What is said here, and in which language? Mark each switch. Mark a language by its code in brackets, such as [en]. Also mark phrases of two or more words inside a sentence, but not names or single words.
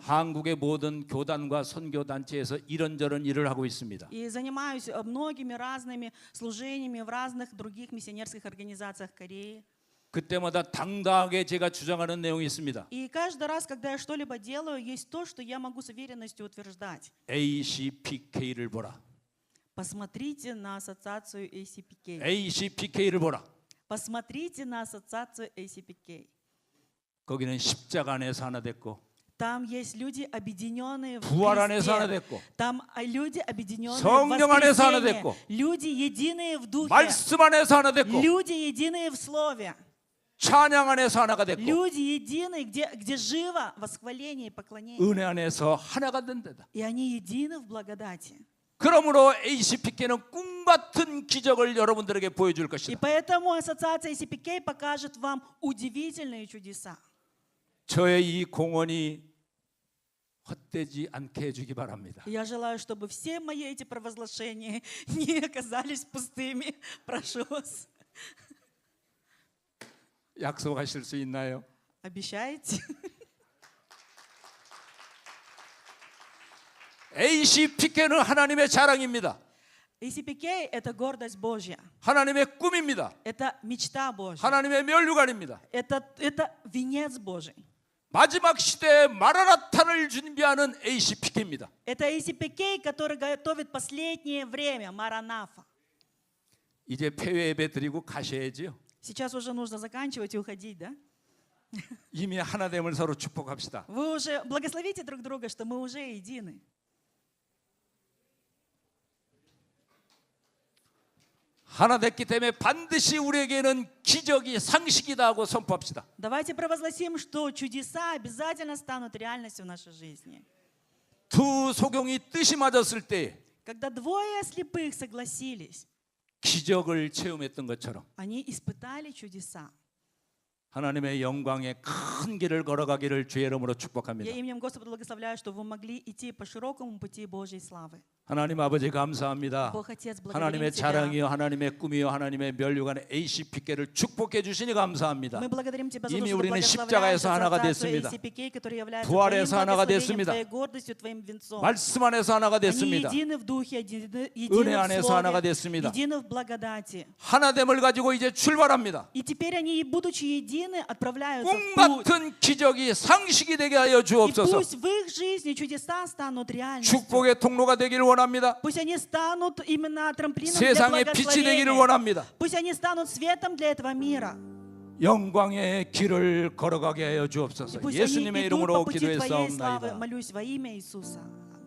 [ko] 한국의 모든 교단과 선교 단체에서 이런저런 일을 하고 있습니다. [ru] И занимаюсь многими разными служениями в разных других миссионерских организациях Кореи. [ko] 그때마다 당당하게 제가 주장하는 내용이 있습니다. [ru] И каждый раз, когда я что-либо делаю, есть то, что я могу с уверенностью утверждать. [ko] ACPK를 보라. [ru] Посмотрите на ассоциацию ACPK. [ko] ACPK를 보라. [ru] Посмотрите на ассоциацию ACPK. [ko] 거기는 십자가 안에서 하나 됐고 [ru] Там есть люди, объединенные в [ko] 부활 안에서 하나 [ru] Христе. [ko] 됐고 [ru] Там люди, объединенные в [ko] 성령 안에서 하나 [ru] воскресении. [ko] 됐고 [ru] Люди, единые в Духе. [ko] 말씀 안에서 하나 됐고 [ru] Люди, единые в Слове. [ko] 찬양 안에서 하나가 됐고 [ru] Люди, единые, где живо восхваление и поклонение. [ko] 은혜 안에서 하나가 된 데다. [ru] И они едины в благодати. [ko] 그러므로 ACPK는 꿈 같은 기적을 여러분들에게 보여줄 [ru] И [ko] 것이다. [ru] поэтому ассоциация ACPK покажет вам удивительные чудеса. [ko] 저의 이 공헌이 헛되지 않게 해주기 바랍니다. [ru] Я желаю, чтобы все мои эти провозглашения не оказались пустыми. Прошу вас. [ko] 약속하실 수 있나요? [ru] Обещаете? [ko] ACPK는 하나님의 자랑입니다. [ru] ACPK – это гордость Божья. [ko] 하나님의 꿈입니다. [ru] Это мечта Божья. [ko] 하나님의 면류관입니다. [ru] Это венец Божий. [ko] 마지막 시대에 마라나탄을 준비하는 ACPK입니다. [ru] Это ACPK, который готовит последнее время, Маранафа. [ko] 이제 폐회 예배 드리고 가셔야지요. [ru] Сейчас уже нужно заканчивать и уходить, да? [ko] 이미 하나됨을 서로 축복합시다. [ru] Вы уже благословите друг друга, что мы уже едины. [ko] 하나 됐기 때문에 반드시 우리에게는 기적이 상식이다 하고 선포합시다. [ru] Давайте провозгласим, что чудеса обязательно станут реальностью в нашей жизни. [ko] 두 소경이 뜻이 맞았을 때 [ru] Когда двое слепых согласились, [ko] 기적을 체험했던 것처럼 [ru] они испытали чудеса. [ko] 하나님의 영광의 큰 길을 걸어가기를 주의 이름으로 [ru] Я [ko] 축복합니다. [ru] именем Господа благословляю, что вы могли идти по широкому пути Божьей славы. [ko] 하나님 아버지 감사합니다. [ru] Бог Отец, [ko] 하나님의 [ru] благодарим Тебя. [ko] 자랑이요 하나님의 꿈이요 하나님의 멸류관의 ACPK를 축복해 주시니 감사합니다. [ru] Мы благодарим Тебя за то, [ko] 이미 [ru] что Ты [ko] 우리는 [ru] благословляешь [ko] 십자가에서 하나가 [ru] ассоциацию [ko] 됐습니다. [ru] ACPK, который является [ko] 부활에서 [ru] Твоим [ko] 하나가 [ru] благословением, [ko] 됐습니다. [ru] Твоей гордостью, Твоим венцом. [ko] 말씀 안에서 하나가 [ru] Они [ko] 됐습니다. [ru] едины в духе, едины [ko] 은혜 [ru] в [ko] 안에서 하나가 [ru] слове, [ko] 됐습니다. [ru] едины в благодати. [ko] 하나됨을 가지고 이제 출발합니다. [ru] И теперь они, будучи едины, отправляются [ko] 꿈 [ru] в путь. [ko] 같은 기적이 상식이 되게 하여 [ru] И [ko] 주옵소서. [ru] пусть в их жизни чудеса станут реальностью. [ko] 축복의 통로가 되기를 원합니다. [ru] Пусть они станут именно трамплином для [ko] 세상의 빛이 되기를 [ru] благословения. [ko] 원합니다. [ru] Пусть они станут светом для этого мира. [ko] 영광의 길을 걸어가게 하여 [ru] И [ko] 주옵소서. [ru] пусть они [ko] 예수님의 [ru] идут по [ko] 이름으로 [ru] пути Твоей славы. [ko] 기도했사옵나이다. [ru] Молюсь во имя Иисуса.